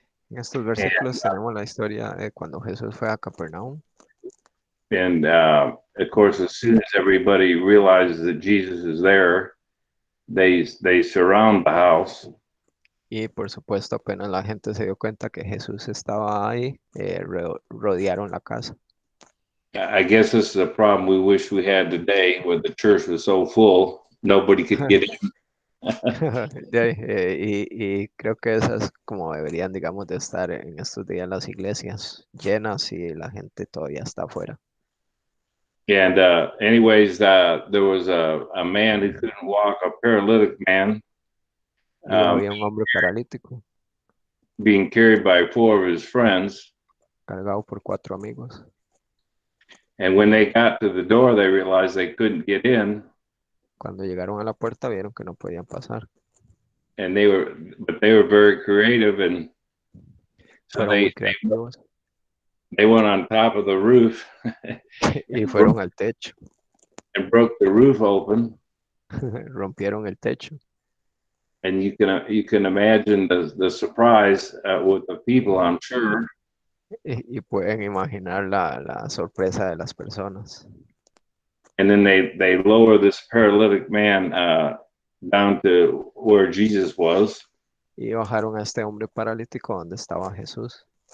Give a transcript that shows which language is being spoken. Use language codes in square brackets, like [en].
[es] En estos versículos tenemos la historia de cuando Jesús fue a Capernaum. [en] And of course, as soon as everybody realizes that Jesus is there, they surround the house. [es] Y por supuesto, apenas la gente se dio cuenta que Jesús estaba ahí, rodearon la casa. [en] I guess this is a problem we wish we had today, where the church was so full, nobody could get in. [es] Y creo que esas como deberían, digamos, de estar en estos días las iglesias llenas y la gente todavía está afuera. [en] And anyways, there was a man who couldn't walk, a paralytic man, [es] Y había un hombre paralítico [en] being carried by 4 of his friends. [es] cargado por 4 amigos. [en] And when they got to the door, they realized they couldn't get in. [es] Cuando llegaron a la puerta vieron que no podían pasar. [en] And they were very creative, and so [es] Fueron muy creativos. [en] they went on top of the roof [es] Y fueron al techo. [en] and broke the roof open. [es] Rompieron el techo. [en] And you can imagine the surprise with the people, I'm sure. [es] Y pueden imaginar la sorpresa de las personas. [en] And then they lower this paralytic man down to where Jesus was. [es] Y bajaron a este hombre paralítico donde estaba Jesús.